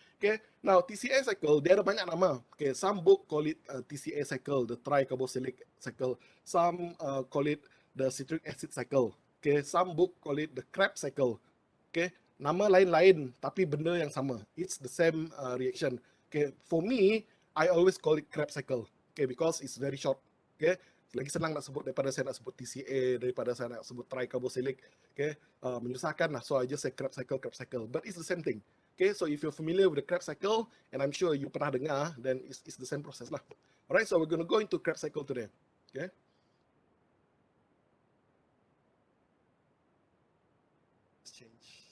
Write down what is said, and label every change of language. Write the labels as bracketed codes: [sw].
[en] Okay, now TCA cycle, [ms] dia ada banyak nama. [en] Okay, some book call it TCA cycle, the tricarboxylic cycle. Some call it the citric acid cycle. Okay, some book call it the Krebs cycle. Okay, [ms] Nama lain-lain tapi benda yang sama. [en] It's the same reaction. Okay, for me, I always call it Krebs cycle. Okay, because it's very short. [ms] Okay, lagi senang nak sebut daripada saya nak sebut TCA, daripada saya nak sebut tricarboxylic. [en] Okay, [ms] menyusahkan lah. [en] So I just say Krebs cycle, Krebs cycle. But it's the same thing. Okay, so if you're familiar with the Krebs cycle, and I'm sure you [ms] pernah dengar, [en] then it's the same process lah. Alright, so we're going to go into Krebs cycle today. Okay. Let's change.